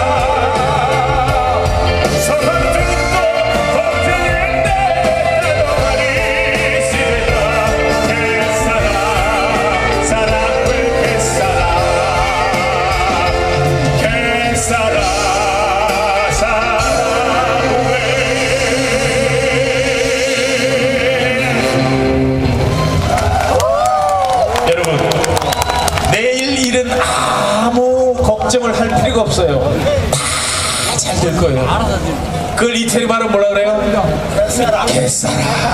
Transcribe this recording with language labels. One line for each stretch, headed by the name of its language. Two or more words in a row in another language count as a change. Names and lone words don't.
Italian: Soprattutto, forse niente, da domani si vedrà. Che sarà, sarà quel che sarà. Che sarà, sarà quel.
Korean: 여러분, 내일 일은 아무 걱정을 할 필요가 없어요. 다 잘 될 거예요. 그걸 이태리 말은 뭐라 그래요?